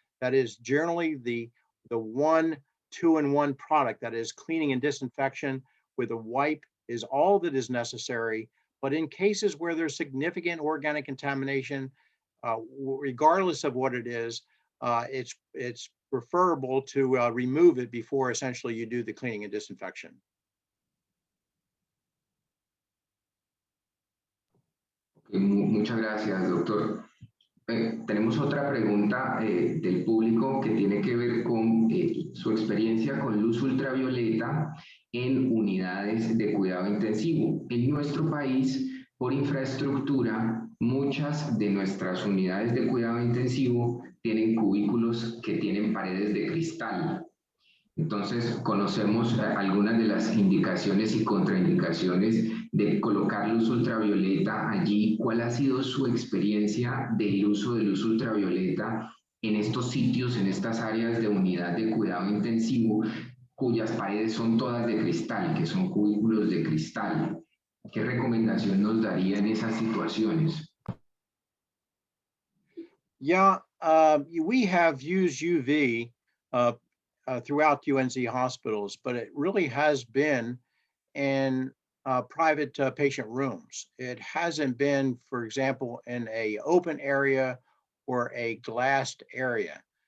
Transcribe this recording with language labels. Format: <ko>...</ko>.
<en>That is generally the 1 2-in-1 product, that is cleaning and disinfection with a wipe is all that is necessary. But in cases where there's significant organic contamination, regardless of what it is, it's preferable to remove it before essentially you do the cleaning and disinfection.</en> <es>Okay, muchas gracias, doctor. Tenemos otra pregunta del público que tiene que ver con su experiencia con luz ultravioleta en unidades de cuidado intensivo. En nuestro país, por infraestructura, muchas de nuestras unidades de cuidado intensivo tienen cubículos que tienen paredes de cristal. Entonces, conocemos algunas de las indicaciones y contraindicaciones de colocar luz ultravioleta allí. ¿Cuál ha sido su experiencia del uso de luz ultravioleta en estos sitios, en estas áreas de unidad de cuidado intensivo, cuyas paredes son todas de cristal, que son cubículos de cristal? ¿Qué recomendación nos daría en esas situaciones?</es> <en>Yeah, we have used UV throughout UNC hospitals, but it really has been in private patient rooms. It hasn't been, for example, in a open area or a glassed area.</en>